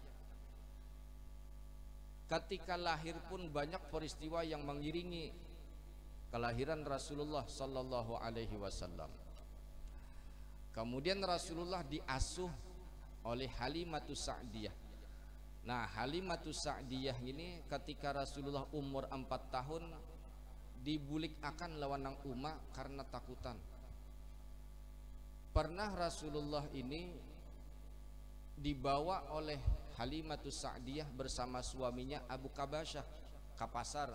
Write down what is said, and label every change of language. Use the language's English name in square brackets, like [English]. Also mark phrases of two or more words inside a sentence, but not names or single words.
[Indonesian] Ketika lahir pun banyak peristiwa yang mengiringi kelahiran Rasulullah [Arabic] صلى الله عليه وسلم. [Indonesian] Kemudian Rasulullah diasuh oleh Halimatus Sa'diyah. Nah, Halimatus Sa'diyah ini ketika Rasulullah umur 4 tahun [Banjar] dibulik akan lawan nang Uma [Indonesian] karena takutan. Pernah Rasulullah ini dibawa oleh Halimatus Sa'diyah bersama suaminya Abu Kabasyah ke pasar.